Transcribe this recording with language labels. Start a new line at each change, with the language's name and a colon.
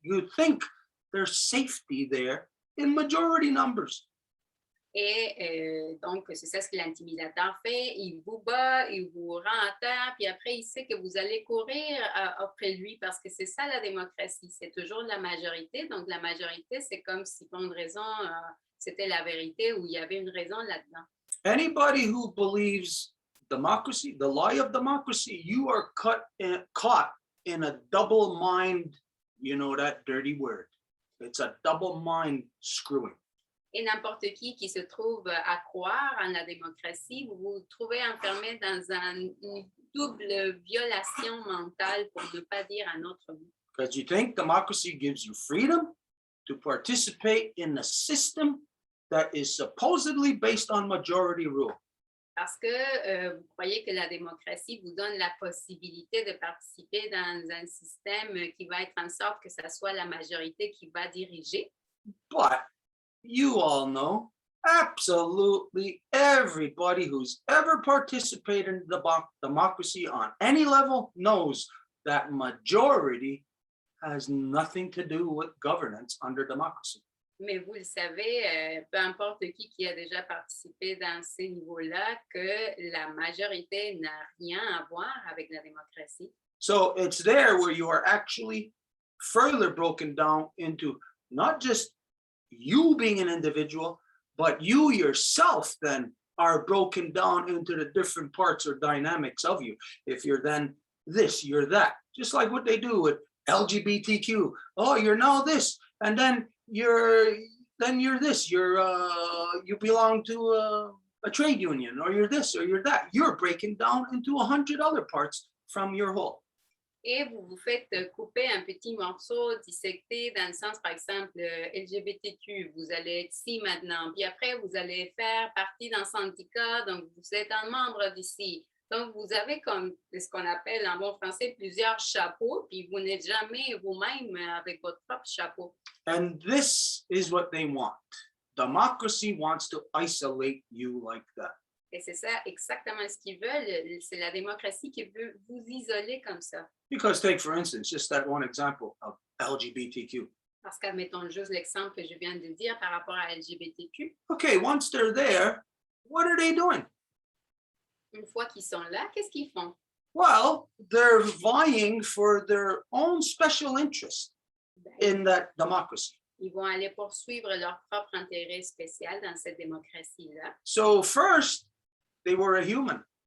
English: You think there's safety there in majority numbers.
French: Et donc, c'est ça ce que l'intimidateur fait. Il vous bat, il vous rend à terre, puis après, il sait que vous allez courir après lui parce que c'est ça la démocratie. C'est toujours la majorité. Donc, la majorité, c'est comme si pour une raison, c'était la vérité ou il y avait une raison là-dedans.
English: Anybody who believes democracy, the lie of democracy, you are caught in a double mind, you know that dirty word. It's a double mind screwing.
French: Et n'importe qui se trouve à croire en la démocratie, vous vous trouvez enfermé dans une double violation mentale, pour ne pas dire un autre mot.
English: Because you think democracy gives you freedom to participate in a system that is supposedly based on majority rule.
French: Parce que vous croyez que la démocratie vous donne la possibilité de participer dans un système qui va être en sorte que ce soit la majorité qui va diriger.
English: But you all know, absolutely everybody who's ever participated in democracy on any level knows that majority has nothing to do with governance under democracy.
French: Mais vous le savez, peu importe qui a déjà participé dans ces niveaux-là, que la majorité n'a rien à voir avec la démocratie.
English: So it's there where you are actually further broken down into not just you being an individual, but you yourself then are broken down into the different parts or dynamics of you. If you're then this, you're that. Just like what they do with LGBTQ. Oh, you're now this. And then then you're this. You belong to a trade union, or you're this, or you're that. You're breaking down into 100 other parts from your whole.
French: Et vous vous faites couper un petit morceau, dissecter dans le sens, par exemple, LGBTQ, vous allez être ici maintenant, puis après, vous allez faire partie d'un syndicat, donc vous êtes un membre d'ici. Donc, vous avez comme ce qu'on appelle en bon français plusieurs chapeaux, puis vous n'êtes jamais vous-même avec votre propre chapeau.
English: And this is what they want. Democracy wants to isolate you like that.
French: Et c'est ça exactement ce qu'ils veulent. C'est la démocratie qui veut vous isoler comme ça.
English: Because take, for instance, just that one example of LGBTQ.
French: Parce qu'admettons juste l'exemple que je viens de dire par rapport à LGBTQ.
English: Okay, once they're there, what are they doing?
French: Une fois qu'ils sont là, qu'est-ce qu'ils font?
English: Well, they're vying for their own special interest in that democracy.
French: Ils vont aller poursuivre leur propre intérêt spécial dans cette démocratie-là.
English: So first, they were a human.